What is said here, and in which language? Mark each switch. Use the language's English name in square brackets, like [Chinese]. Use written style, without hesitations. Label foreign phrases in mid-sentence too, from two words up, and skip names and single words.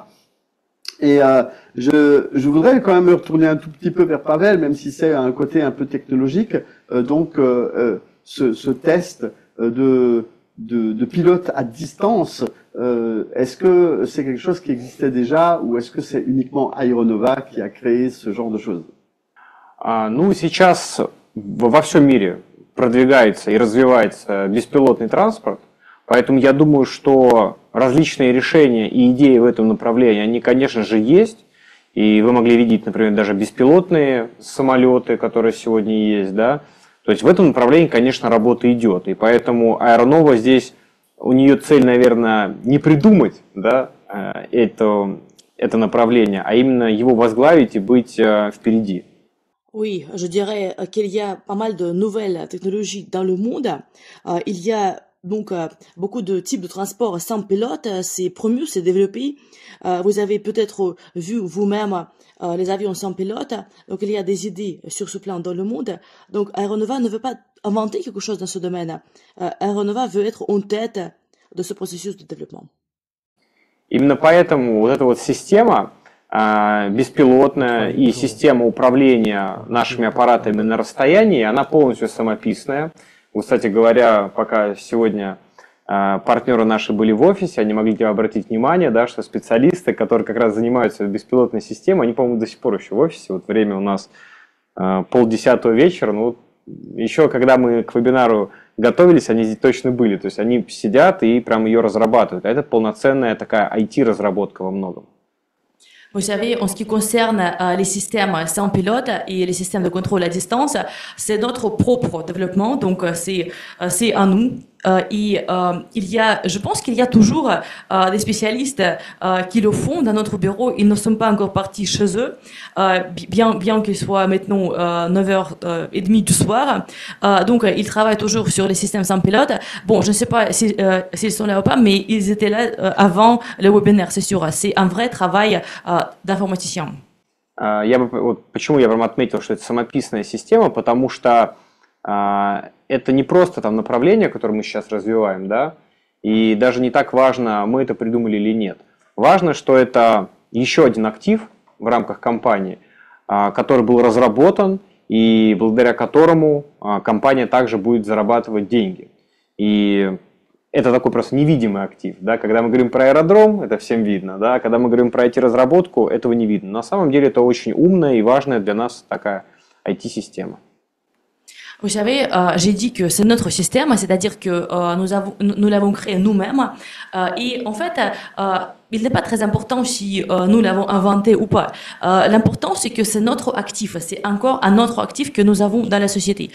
[French] Et je voudrais quand même me retourner un tout petit peu vers Pavel, même si c'est un côté un peu technologique. Ce test de pilote à distance, est-ce que c'est quelque chose qui existait déjà ou est-ce que c'est uniquement Aeronova qui a créé ce genre de choses? [Russian] Ну, сейчас во всем мире продвигается и развивается беспилотный транспорт, поэтому я думаю, что различные решения и идеи в этом направлении, они, конечно же, есть. И вы могли видеть, например, даже беспилотные самолеты, которые сегодня есть, да. То есть в этом направлении, конечно, работа идет. И поэтому Аэронова здесь, у нее цель, наверное, не придумать, да, это направление, а именно его возглавить и быть впереди. [French] Oui, je dirais qu'il y a pas mal de nouvelles technologies dans le monde. Il y a donc beaucoup de types de transports sans pilote. C'est promu, c'est développé. Vous avez peut-être vu vous-même les avions sans pilote. Donc il y a des idées sur ce plan dans le monde. Donc Aeronova ne veut pas inventer quelque chose dans ce domaine. Aeronova veut être en tête de ce processus de développement. [Russian] Именно поэтому вот эта вот система беспилотная и система управления нашими аппаратами на расстоянии, она полностью самописная. Вот, кстати говоря, пока сегодня партнеры наши были в офисе, они могли обратить внимание, да, что специалисты, которые как раз занимаются беспилотной системой, они, по-моему, до сих пор еще в офисе. Вот время у нас 9:30 вечера, ну, еще когда мы к вебинару готовились, они здесь точно были. То есть они сидят и прям ее разрабатывают. А это полноценная такая IT-разработка во многом. [French] Vous savez, en ce qui concerne les systèmes sans pilote et les systèmes de contrôle à distance, c'est notre propre développement, donc c'est à nous. Je pense qu'il y a toujours des spécialistes qui le font dans notre bureau. Ils ne sont pas encore partis chez eux, bien qu'il soit maintenant 9h30 du soir. Donc, ils travaillent toujours sur les systèmes sans pilote. Bon, je ne sais pas s'ils sont là ou pas, mais ils étaient là avant le webinaire, c'est sûr. C'est un vrai travail d'informaticien. [Russian] Почему я прям отметил, что это самописная система, потому что это не просто там направление, которое мы сейчас развиваем, да, и даже не так важно, мы это придумали или нет. Важно, что это еще один актив в рамках компании, который был разработан и благодаря которому компания также будет зарабатывать деньги. И это такой просто невидимый актив. Да? Когда мы говорим про аэродром, это всем видно. Да? Когда мы говорим про IT-разработку, этого не видно. На самом деле это очень умная и важная для нас такая IT-система. [French] Vous savez, j'ai dit que c'est notre système, c'est-à-dire que nous l'avons créé nous-mêmes. Et en fait, il n'est pas très important si nous l'avons inventé ou pas. L'important, c'est que c'est notre actif. C'est encore un autre actif que nous avons dans la société.